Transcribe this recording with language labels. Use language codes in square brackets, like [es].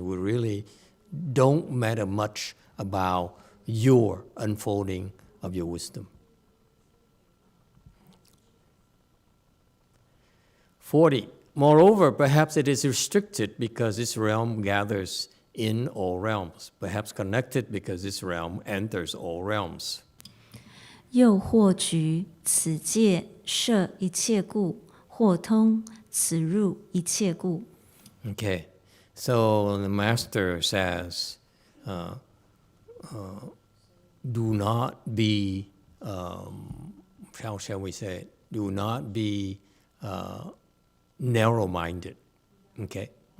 [en] We really don't matter much about your unfolding of your wisdom. 40. Moreover, perhaps it is restricted because this realm gathers in all realms. Perhaps connected because this realm enters all realms. [zh] 又或局此界摄一切故，或通此入一切故。 [en] Okay, so the master says, do not be, how shall we say it? Do not be narrow-minded, okay?